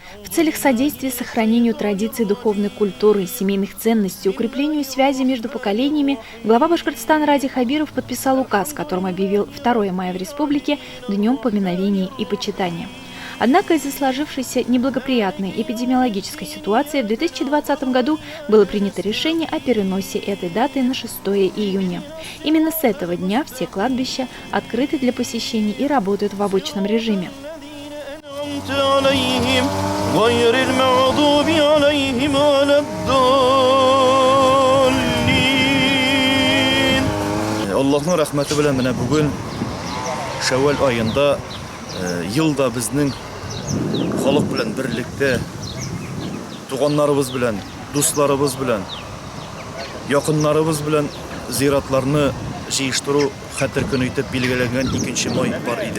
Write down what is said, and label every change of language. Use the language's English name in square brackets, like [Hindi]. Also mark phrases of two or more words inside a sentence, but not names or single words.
[Russian] В целях содействия сохранению традиций духовной культуры, семейных ценностей, укреплению связи между поколениями, глава Башкортостана Ради Хабиров подписал указ, которым объявил 2 мая в республике Днем поминовения и почитания. Однако из-за сложившейся неблагоприятной эпидемиологической ситуации в 2020 году было принято решение о переносе этой даты на 6 июня. Именно с этого дня все кладбища открыты для посещений и работают в обычном режиме. [Tatar] Аллахның рәхмәте белән менә бүген Шәввәл айында елда безнең халык белән берлектә, туганнарыбыз белән, дусларыбыз белән, якыннарыбыз белән зиратларны җыештыру хәтер көне итеп билгеләнгән 2 май бар иде.